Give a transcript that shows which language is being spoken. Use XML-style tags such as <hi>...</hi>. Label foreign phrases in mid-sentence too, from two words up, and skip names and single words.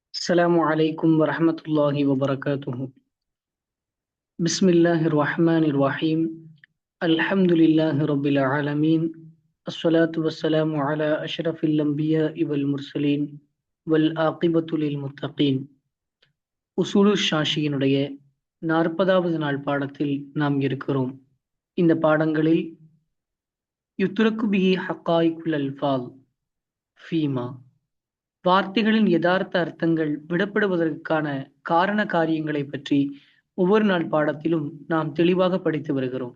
<ar>السلام عليكم ورحمة الله وبركاته. بسم الله الرحمن الرحيم. الحمد لله رب العالمين. الصلاة والسلام على أشرف الأنبياء والمرسلين والآقبة للمتقين.</ar> <ta>உசூலு ஷாஷியினுடைய 40வது நாள் பாடத்தில் நாம் இருக்கிறோம். இந்த பாடங்களில்</ta> <ar>يترك به حقائق الألفاظ فيما,</ar> <ta>வார்த்தைகளின் யதார்த்த அர்த்தங்கள் விடப்படுவதற்கான காரண காரியங்களை பற்றி ஒவ்வொரு நாள் பாடத்திலும் நாம் தெளிவாக படித்து வருகிறோம்.</ta>